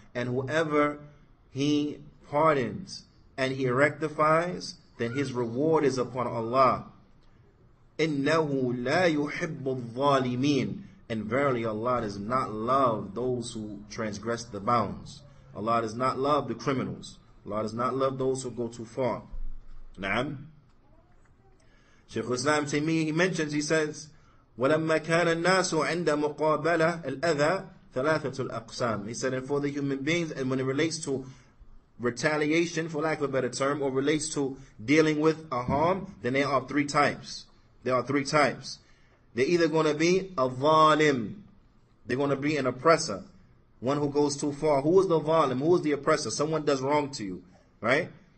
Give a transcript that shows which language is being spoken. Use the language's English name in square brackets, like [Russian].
[English] And whoever he pardons and he rectifies, then his reward is upon Allah. [Arabic] إِنَّهُ لَا يُحِبُّ الظَّالِمِينَ. [English] And verily Allah does not love those who transgress the bounds. Allah does not love the criminals. Allah does not love those who go too far. [Arabic] Naam. Shaykh al-Islam Taymiyyah, [English] he mentions, he says, [Arabic] وَلَمَّا كَانَ النَّاسُ عِنْدَ مُقَابَلَةِ الْأَذَى ثَلَاثَةُ الْأَقْسَامِ. [English] He said, and for the human beings, and when it relates to retaliation, for lack of a better term, or relates to dealing with a harm, then there are three types. There are three types. They're either going to be a zalim. They're going to be an oppressor. One who goes too far. Who is the zalim? Who is the oppressor? Someone does wrong to you, right?